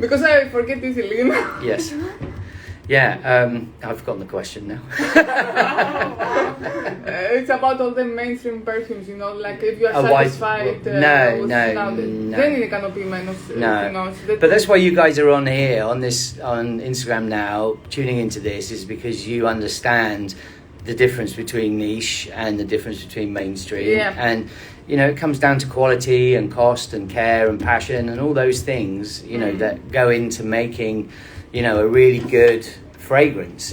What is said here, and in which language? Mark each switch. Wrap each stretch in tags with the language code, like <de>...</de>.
<en>Because I forget easily. Yes. Yeah, I've forgotten the question now. It's about all the mainstream perfumes, like if you are satisfied.</en> <el>Δεν είναι ικανοποιημένος.</el> <en>But that's why you guys are on here, on Instagram now, tuning into this, is because you understand the difference between niche and the difference between mainstream. And it comes down to quality and cost and care and passion and all those things, that go into making a really good fragrance.</en>